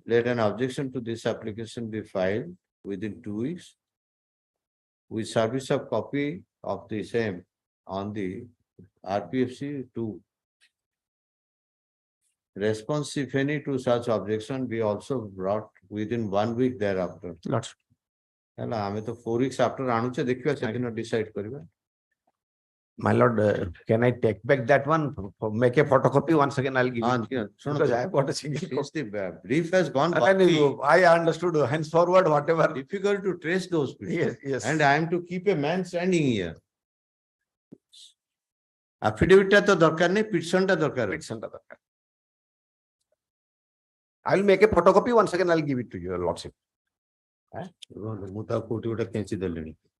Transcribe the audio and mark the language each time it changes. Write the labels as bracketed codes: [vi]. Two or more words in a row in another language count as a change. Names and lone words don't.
[en] Let an objection to this application be filed within 2 weeks. With service of copy of the same on the RPFC 2. Response, if any, to such objection be also brought within 1 week thereafter. Lordship. [or] ହେଲା ଆମେ ତ [en] 4 weeks after [or] ଆଣୁଛେ ଦେଖିବା ସେଦିନ decide କରିବା. [en] My lord, can I take back that one? Make a photocopy once again, I'll give it. Because I have got a single Since the brief has gone, I understood. Henceforward, whatever. difficult to trace those people. Yes, yes. And I am to keep a man standing here. [or] Affidavit ଟା ତ ଦରକାର ନାହିଁ, petition ଟା ଦରକାର ଅଛି. [en] I'll make a photocopy once again, I'll give it to your lordship. [or] ମୁଁ ତ କୋଉଠି ଗୋଟେ କେଞ୍ଚି ଦେଲିଣି.